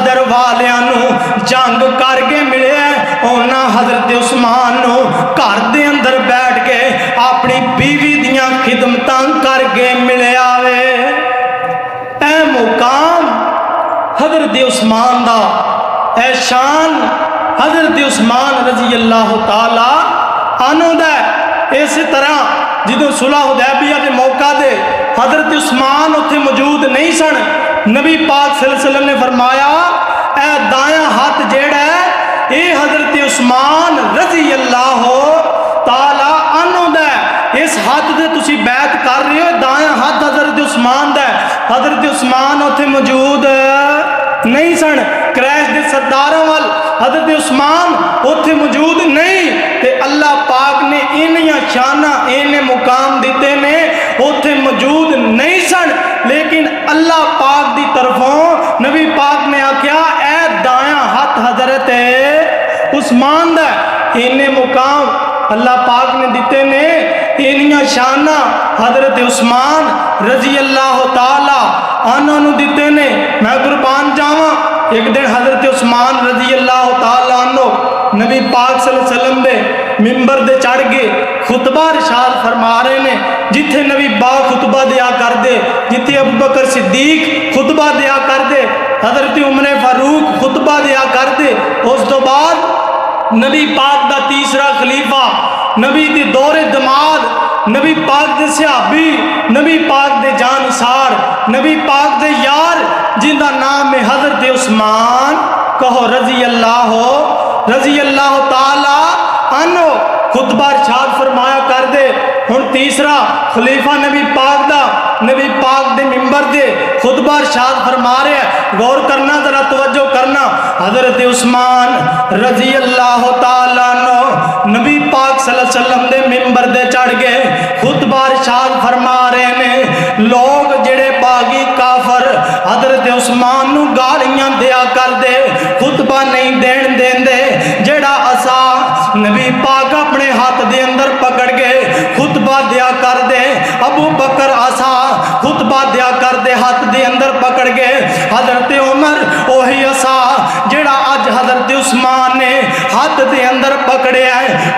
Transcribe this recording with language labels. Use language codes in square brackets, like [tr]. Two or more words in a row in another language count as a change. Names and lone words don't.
[pa] والیاں نوں جنگ کر کے ملے اوہناں حضرت عثمان نوں گھر دے اندر بیٹھ کے اپنی بیوی دیاں خدمتاں کر کے ملے آوے. اے مقام حضرت عثمان دا، اے شان حضرت عثمان [ar] رضي الله تعالى عنه [pa] दा। اس طرح جو صلح حدیبیہ کے موقع دے حضرت عثمان اوتھے موجود نہیں سن، نبی پاک [ar] صلى الله عليه وسلم [pa] نے فرمایا اے دایا ہاتھ جیہڑا ہے یہ حضرت عثمان [ar] رضي الله تعالى عنه [pa] दा। اس ہاتھ سے تسی بیعت کر رہے ہو، دایا ہاتھ حضرت عثمان دا. حضرت عثمان اوتھے موجود نہیں سن، قریش کے سرداراں وال حضرت عثمان اوتھے موجود نہیں. تے اللہ پاک نے اِنّیاں شاناں اِنّے مقام دتے نے، اوتھے موجود نہیں سن، لیکن اللہ پاک کی طرفوں نبی پاک نے آکھیا اے دایا ہاتھ حضرت عثمان دا. اِنّے مقام اللہ پاک نے دتے نے، اِنّیاں شاناں حضرت عثمان [ar] رضي الله تعالى عنه [pa] دتے نے. میں قربان جاواں، اک دن حضرت عثمان [ar] رضي الله تعالى عنه [pa] نبی پاک [ar] صلى الله عليه وسلم [pa] دے منبر دے چڑھ کے خطبہ ارشاد فرما رہے نے. جتھے نبی با خطبہ دیا کر دے، جتھے ابو بکر صدیق خطبہ دیا کر دے، حضرت عمر فاروق خطبہ دیا کر دے، اس تو بعد نبی پاک دا تیجا خلیفہ، نبی دی دوہرے داماد، نبی پاک دے صحابی، نبی پاک دے جانثار، نبی پاک دے یار جنہاں دا نام ہے حضرت عثمان، کہو [ar] رضي الله تعالى عنه [pa] خطبہ ارشاد فرمایا کر دے. ہُن تیجا خلیفہ نبی پاک دا، نبی پاک دے منبر دے خطبہ ارشاد فرما رہے ہیں. غور کرنا، ذرا توجہ کرنا. حضرت عثمان [ar] رضي الله تعالى عنه [pa] نبی پاک [ar] صلى الله عليه وسلم [pa] دے منبر دے چڑھ کے خطبہ ارشاد فرما رہے نے. لوک جیہڑے باغی کافر حضرت عثمان نوں گالیاں دیا کر دے، خطبہ نہیں دین دیندے، جیہڑا عصا نبی پاک اپنے ہتھ دے اندر پکڑ کے خطبہ دیا کر دے، ابو بکر عصا خطبہ دیا کر دے ہتھ دے اندر پکڑ کے، حضرت عمر اوہی عصا جیہڑا اج حضرت عثمان نے ہتھ دے اندر پکڑے ہے.